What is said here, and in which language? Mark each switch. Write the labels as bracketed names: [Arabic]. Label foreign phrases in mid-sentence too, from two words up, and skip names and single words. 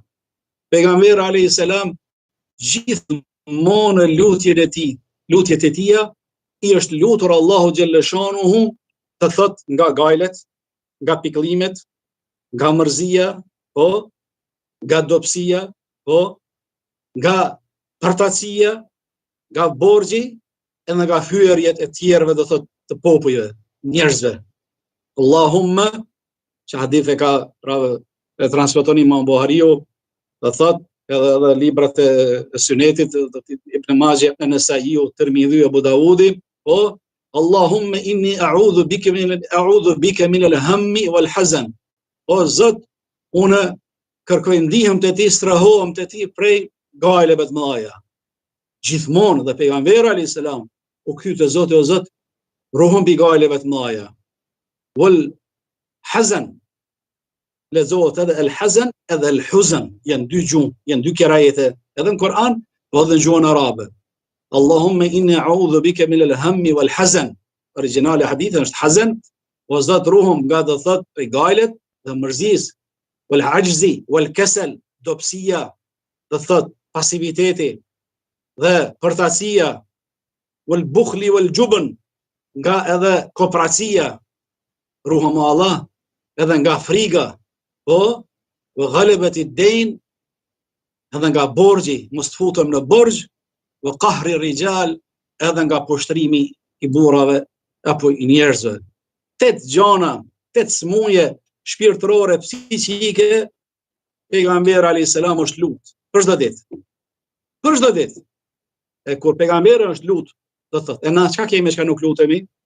[Albanian] Pejgamberi [Arabic] عليه السلام [Albanian] gjithmonë lutjet e tija i është lutur Allahu xhaleshanuhu të thot nga gajlet, nga pikëllimet, nga mërzia, po, nga dobësia, po, nga përtacia, nga borxhi, edhe nga hyerjet e tjerëve do thot të popujve, njerëzve. Allahumma, që hadith e ka e transmeton Imam Buhariu, do thot edhe librat e Sunetit, Ibn Majah, An-Nasaiu, Tirmidhi, Abu Daudi, po [Arabic] اللهم إني أعوذ بك من الهم والحزن. [Albanian] O Zot, unë kërkoj ndihmë te ti, strahohem te ti prej gajleve të mëdha. Gjithmonë dhe pejgamberi [Arabic] عليه السلام [Albanian] u kthy te Zoti, o Zot, ruhum mbi gajleve të mëdha. [Arabic] والحزن, [Albanian] lezohet edhe el-hazan edhe el-huzan, janë dy gjuhë, janë dy kirajete, edhe në Kur'an, po edhe në gjuhën arabe. [Arabic] اللهم إني أعوذ بك من الهم والحزن. [Albanian] Origjinali i hadithit është hazan, o Zot, ruhum nga do thot prej gajlet dhe mërzis, [Arabic] والعجز والكسل, [Albanian] dobësia, do thot pasiviteti dhe përtacia, [Arabic] والبخل والجبن, [Albanian] nga edhe kopracia, ruhum o Allah, edhe nga friga, po, [Arabic] وغلبة الدين, [Albanian] edhe nga borxhi, mos të futem në borxh, [Arabic] وقهر الرجال, [Albanian] edhe nga poshtrimi i burrave apo i njerëzve. 8 gjana, 8 smuje shpirtërore, psiqike, pejgamberi [Arabic] عليه السلام [Albanian] është lut për çdo ditë. Për çdo ditë. E kur pejgamberi është lut, do thotë, e na çka kemi çka nuk lutemi?